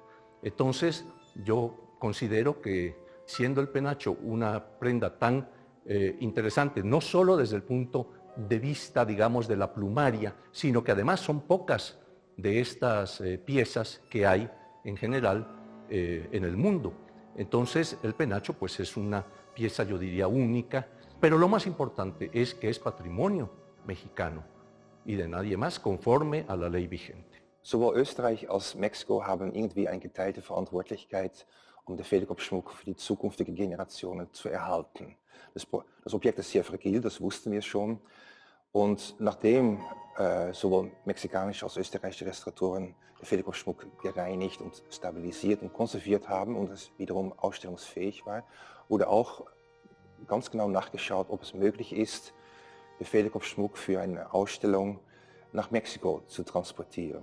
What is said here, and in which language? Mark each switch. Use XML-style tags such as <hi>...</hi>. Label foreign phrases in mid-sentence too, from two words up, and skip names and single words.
<es>Entonces, yo considero que siendo el penacho una prenda tan interesante, no solo desde el punto de vista, digamos, de la plumaria, sino que además son pocas de estas piezas que hay en general en el mundo. Entonces, el penacho pues es una pieza, yo diría, única, pero lo más importante es que es patrimonio mexicano y de nadie más, conforme a la ley vigente.</es> <de>Sowohl Österreich als Mexiko haben irgendwie eine geteilte Verantwortlichkeit, um den Federkopfschmuck für die zukünftigen Generationen zu erhalten. Das Objekt ist sehr fragil, das wussten wir schon. Und nachdem sowohl mexikanische als österreichische Restauratoren den Federkopfschmuck gereinigt und stabilisiert und konserviert haben und es wiederum ausstellungsfähig war, wurde auch ganz genau nachgeschaut, ob es möglich ist, den Federkopfschmuck für eine Ausstellung nach Mexiko zu transportieren.</de>